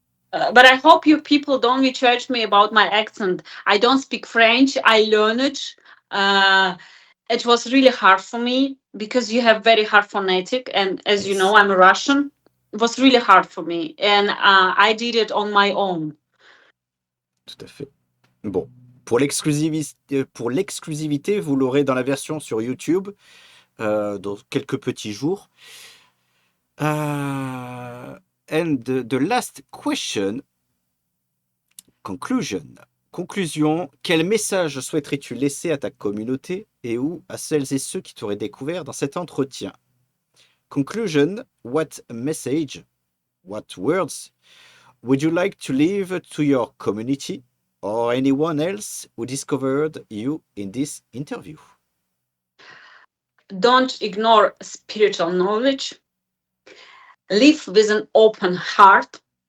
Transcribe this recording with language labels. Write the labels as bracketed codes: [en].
[en] But I hope you people don't research me about my accent. I don't speak French. I learned it. It was really hard for me because you have very hard phonetic, and as you know, Yes. I'm a Russian. It was really hard for me, and I did it on my own. [fr] Tout à fait. Bon, pour l'exclusivité, vous l'aurez dans la version sur YouTube dans quelques petits jours. [en] And the last question, conclusion, [fr] quel message souhaiterais-tu laisser à ta communauté et ou à celles et ceux qui t'auraient découvert dans cet entretien? [en] Conclusion, what message, what words would you like to leave to your community or anyone else who discovered you in this interview? Don't ignore spiritual knowledge. Live with an open heart.